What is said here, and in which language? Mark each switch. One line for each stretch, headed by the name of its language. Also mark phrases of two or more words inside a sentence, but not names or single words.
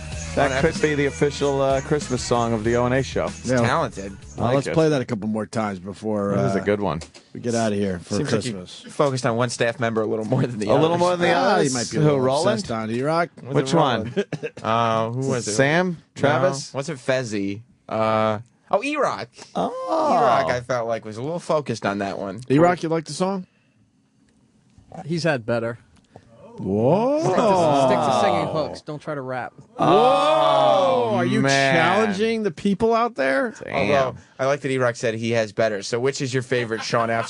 English: That could be the official Christmas song of the O&A show. It's talented. Well, let's play that a couple more times before that was a good one. We get out of here for Seems Christmas. like you focused on one staff member a little more than the A others. little more than the others. You might be a Who, little Roland? obsessed on Erock. Which one? Who was it? Sam? Travis? No, wasn't Fezzi. Erock. Oh. Erock, I felt like was a little focused on that one. Erock, you like the song? He's had better. Whoa. Stick to singing hooks. Don't try to rap. Whoa. Are you man. challenging the people out there? Although, I like that Erock said he has better. So which is your favorite Sean F.